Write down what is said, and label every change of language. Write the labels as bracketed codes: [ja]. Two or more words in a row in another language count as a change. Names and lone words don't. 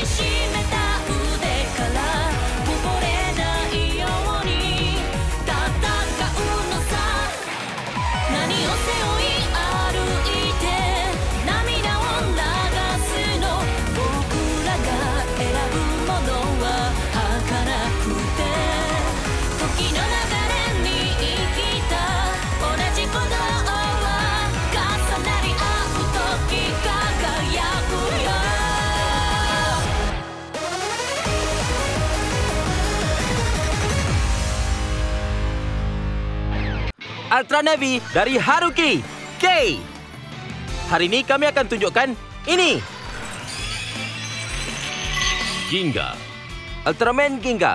[ja] しめた腕からこぼれないように戦うのさ何を背負い歩いて涙を流すの僕らが選ぶものは儚くて時の流れに生きた同じ鼓動は重なり合う時輝くよ [ms] Ultra Navy dari Haruki K. Hari ini kami akan tunjukkan ini. Ginga. Ultraman Ginga.